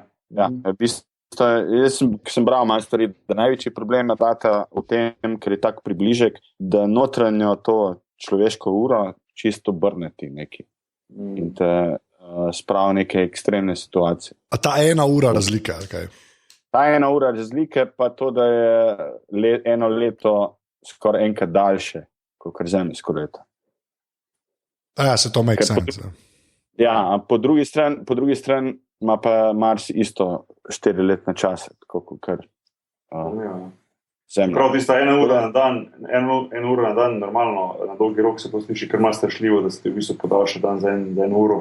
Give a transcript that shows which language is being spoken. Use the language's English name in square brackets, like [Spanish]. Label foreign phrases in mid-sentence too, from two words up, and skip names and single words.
[Slovenian] Ja, v bistvu, jaz sem bral malo stvari, da največji problem je v tem, ker je tak približek, da notranjo to človeško uro čisto obrneti neki in te spravi neke ekstremne situacije. A ta ena ura razlike, ali kaj? Ta ena ura razlike pa to, da je eno leto skoraj enkrat daljše, kot zemljsko leto. Ja, se to [English] make sense. [Slovenian] Ja, po drugi strani ima pa Mars isto 4-letne čase, tako kot Zemlja. Prav tista ena ura na dan, normalno, na dolgi rok se to sliši kar malo strašljivo, da se ti v bistvu podaljša dan za eno uro.